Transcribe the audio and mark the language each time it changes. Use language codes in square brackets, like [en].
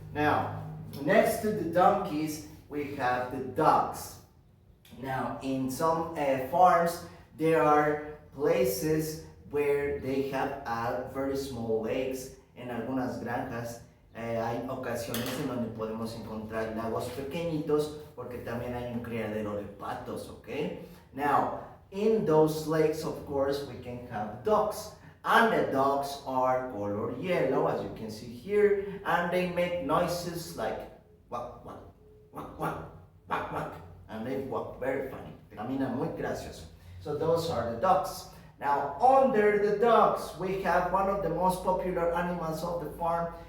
[en] Now, next to the donkeys, we have the ducks. Now, in some farms, there are places where they have very small lakes. [es] En algunas granjas hay ocasiones en donde podemos encontrar lagos pequeñitos porque también hay un criadero de patos, okay? [en] Now, in those lakes, of course, we can have ducks. And the ducks are color yellow, as you can see here, and they make noises like walk, walk, walk, walk, walk, walk, and they walk very funny. [es] Caminan muy gracioso. [en] So those are the ducks. Now, under the ducks, we have one of the most popular animals of the farm.